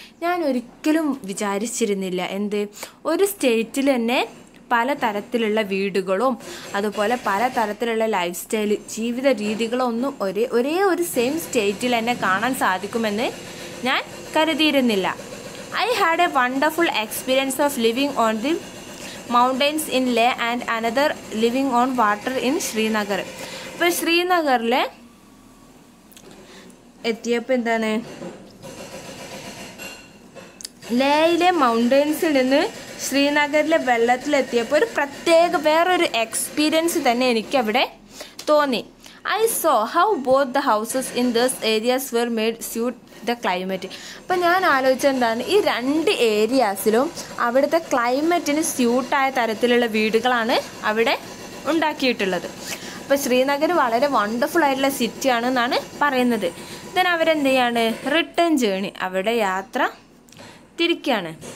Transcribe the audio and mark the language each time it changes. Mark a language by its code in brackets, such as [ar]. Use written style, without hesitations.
[ml] ഞാൻ ഒരിക്കലും വിചാരിച്ചിരുന്നില്ല എന്ത്, ഒരു സ്റ്റേറ്റിൽ തന്നെ പല തരത്തിലുള്ള വീടുകളും അതുപോലെ പല തരത്തിലുള്ള ലൈഫ് സ്റ്റൈൽ, ജീവിത രീതികളൊന്നും ഒരേ ഒരു സെയിം സ്റ്റേറ്റിൽ തന്നെ കാണാൻ സാധിക്കുമെന്ന് ഞാൻ കരുതിയിരുന്നില്ല. [en] I had a wonderful experience of living on the mountains in Leh and another living on water in Srinagar. [ml] അപ്പോൾ ശ്രീനഗറിൽ എത്തിയപ്പോൾ എന്താണ്, ലേയിലെ മൗണ്ടെയ്ൻസിൽ നിന്ന് ശ്രീനഗറിലെ വെള്ളത്തിലെത്തിയപ്പോൾ ഒരു പ്രത്യേക വേറൊരു എക്സ്പീരിയൻസ് തന്നെ എനിക്കവിടെ തോന്നി. [en] I saw how both the houses in those areas were made suit the climate. [ml] അപ്പോൾ ഞാൻ ആലോചിച്ചത് എന്താണ്, ഈ രണ്ട് ഏരിയാസിലും അവിടുത്തെ ക്ലൈമറ്റിന് സ്യൂട്ടായ തരത്തിലുള്ള വീടുകളാണ് അവിടെ ഉണ്ടാക്കിയിട്ടുള്ളത്. അപ്പോൾ ശ്രീനഗർ വളരെ വണ്ടർഫുൾ ആയിട്ടുള്ള സിറ്റി ആണെന്നാണ് പറയുന്നത്. ദെൻ അവരെന്ത് ചെയ്യാണ്? റിട്ടേൺ ജേണി, അവിടെ യാത്ര തിരിക്കുകയാണ്.